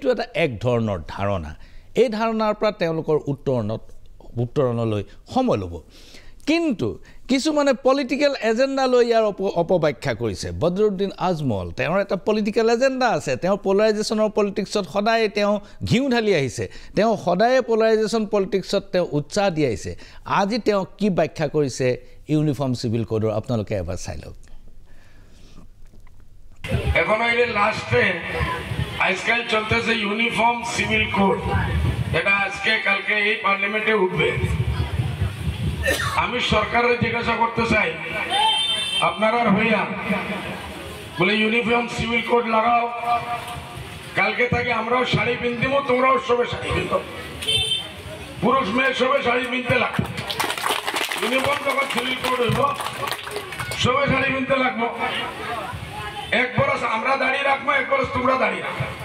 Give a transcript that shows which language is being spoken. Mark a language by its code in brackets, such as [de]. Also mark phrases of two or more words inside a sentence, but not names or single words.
[as] এটা এক ধৰণৰ ধাৰণা এই ধাৰণাৰ পৰা তেওঁলোকৰ উত্তৰণলৈ সময় ল'ব কিন্তু কিছুমানে [en] political agenda [as] লৈ ইয়াৰ অপব্যাখ্যা কৰিছে বদৰুদ্দিন আজমল তেওঁৰ এটা [en] political agenda [as] আছে তেওঁৰ [en] polarizationৰ politicsত [as] সদায় তেওঁ ঘিউ ঢালি আহিছে তেওঁ সদায় [en] polarization politicsত [as] তেওঁ উৎসাহ দি আহিছে আজি তেওঁ কি ব্যাখ্যা কৰিছে [en] uniform civil codeৰ [as] আপোনালোকে এবাৰ চাই লওক [bn] এখন এই লাস্টে আজকাল চলতেছে [en] uniform civil code [bn] এটা আজকে কালকে এই পার্লামেন্টে উঠবে আমি সরকারের জিজ্ঞাসা করতে চাই আপনারা হইয়া বলে [en] uniform civil code [bn] লাগাও কালকে থেকে আমরাও শাড়ি পিনদিম তোমরাও সবে শাড়ি পিনত পুরুষ মেয়ে সবে শাড়ি পিনতে লাগবে ইউনিফর্ম যখন [en] civil code [bn] হইব সবে শাড়ি পিনতে লাগবো এক বরস আমরা দাঁড়িয়ে রাখবো এক বরস তোমরা দাঁড়িয়ে রাখো